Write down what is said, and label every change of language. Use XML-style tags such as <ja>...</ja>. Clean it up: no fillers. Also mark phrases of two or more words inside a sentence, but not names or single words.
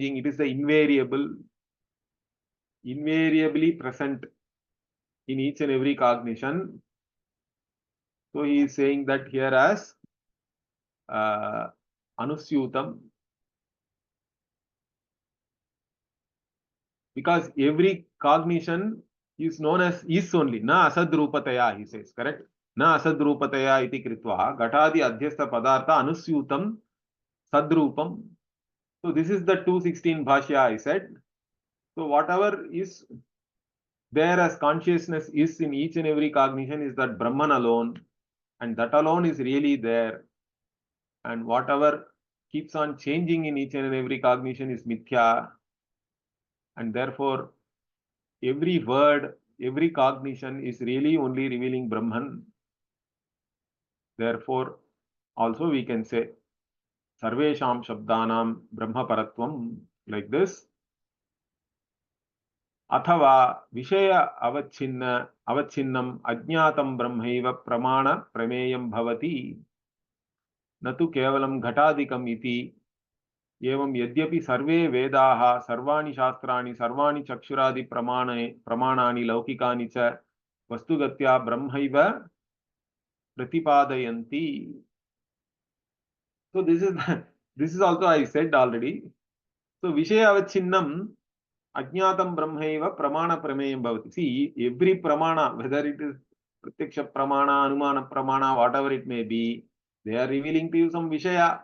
<en>It is the invariably present in each and every cognition. So he is saying that here as Anusyutam, because every cognition is known as is only.</en> <sa>न असद्रूपतया,</sa> <en>he says, correct?</en> <sa>न असद्रूपतया इति कृत्वा घटादि अध्यस्त पदार्थ अनुस्यूतम् सद्रूपम्.</sa> <en>So this is the 216 bhashya I said. So whatever is there as consciousness is in each and every cognition is that Brahman alone, and that alone is really there. And whatever keeps on changing in each and every cognition is mithya. And therefore, every word, every cognition is really only revealing Brahman. Therefore, also we can say</en> <sa>सर्वेषां शब्दानां ब्रह्म परत्वम्,</sa> <en>like this.</en> <sa>अथवा विषय अवच्छिन्नम् अज्ञातम् ब्रह्मैव प्रमाण प्रमेयम् भवति नतु केवलम् घटादिकम् इति एवं यद्यपि सर्वे वेदाः सर्वाणि शास्त्राणि सर्वाणि चक्षुरादि प्रमाणानि लौकिकानि च वस्तुगत्या ब्रह्मैव प्रतिपादयन्ति.</sa> <en>So this is also I said already. So</en> <sa>विषय अवच्छिन्नम् अज्ञातम् ब्रह्मैव प्रमाण प्रमेयम् भवति.</sa> <en>See, every pramana, whether it is</en> <sa>प्रत्यक्ष प्रमाण, अनुमान प्रमाण,</sa> <en>whatever it may be, they are revealing to you some Vishaya.</en>